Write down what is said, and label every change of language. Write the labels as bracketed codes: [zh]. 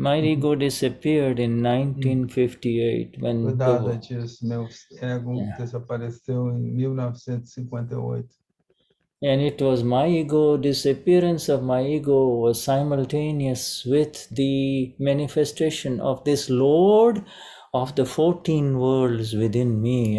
[en] My ego disappeared in 1958 when the [pt] Cuidado disso, meu ego desapareceu em 1958. [en] and it was my ego, disappearance of my ego was simultaneous with the manifestation of this Lord of the 14 worlds within me.